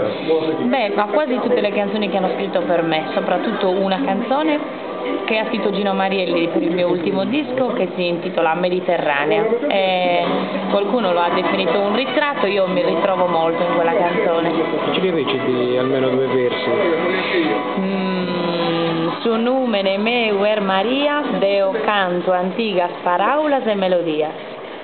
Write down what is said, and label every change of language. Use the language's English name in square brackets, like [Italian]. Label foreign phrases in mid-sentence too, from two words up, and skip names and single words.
[Italian] Beh, ma quasi tutte le canzoni che hanno scritto per me, soprattutto una canzone che ha scritto Gino Marielli per il mio ultimo disco che si intitola Mediterranea. Qualcuno lo ha definito un ritratto, io mi ritrovo molto in quella canzone. Ci reciti almeno 2 versi? [Sardinian] Su numene meu Maria, deo canto antigas paraulas e melodias.